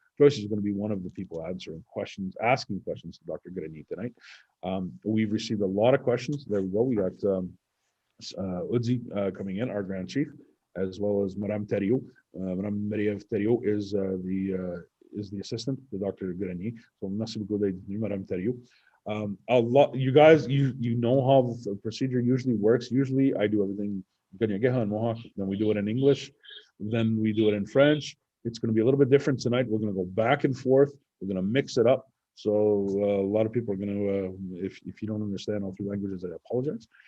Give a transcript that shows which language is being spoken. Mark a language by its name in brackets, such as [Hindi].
[English] Joyce is going to be one of the people asking questions to Dr. Grenier tonight. We've received a lot of questions. There we go. We got Udzi coming in, our Grand Chief, as well as Madame Thériault. Madame Marie-Ève Thériault is the assistant to Dr. Grenier. So [French] merci beaucoup d'être venu, Madame Thériault. [English] You guys, you know how the procedure usually works. Usually I do everything then we do it in English, then we do it in French. It's going to be a little bit different tonight. We're going to go back and forth. We're going to mix it up. So a lot of people are going to, if you don't understand all three languages, I apologize.